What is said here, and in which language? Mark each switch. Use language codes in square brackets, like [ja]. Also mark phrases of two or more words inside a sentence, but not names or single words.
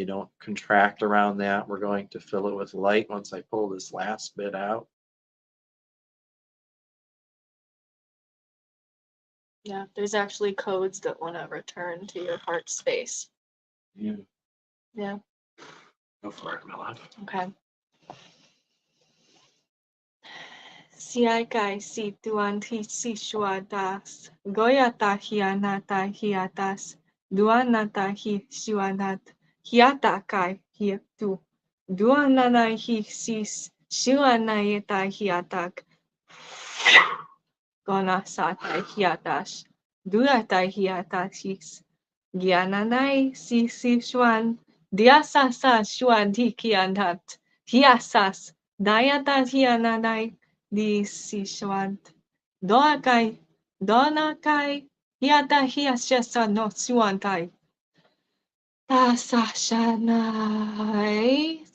[en] Don't contract around that. We're going to fill it with light once I pull this last bit out. Yeah, there's actually codes that want to return to your heart space. Yeah. Yeah. Go for it, my love. Okay. Siakai si tuan ti si shuadas. Goyata hianata hiatas. Duanata hi shuanat. Hiata kai hiatu. Duanana hi sis. Shuanayeta hiatak. Gonasata hiatash. Duata hiatasis. Giananai si shuan. Diasasa shuan ti kianat. Hiasas. Dayata hiananai. Di si shuan. Doakai. Donakai. Hiata hiasasa no shuantai. Tasashanai.